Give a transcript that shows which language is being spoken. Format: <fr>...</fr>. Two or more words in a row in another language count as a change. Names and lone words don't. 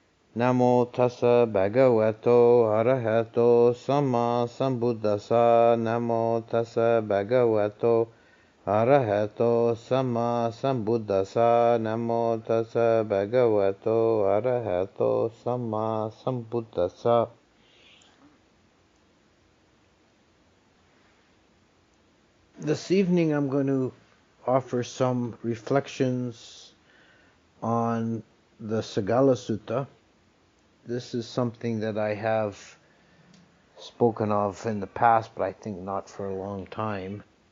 <pi>Namo tassa bhagavato arahato samma sambuddhassa. Namo tassa bhagavato arahato samma sambuddhassa. Namo tassa bhagavato arahato samma sambuddhassa.</pi> <en>This evening I'm going to offer some reflections on the Sagala Sutta. This is something that I have spoken of in the past, but I think not for a long time.</en>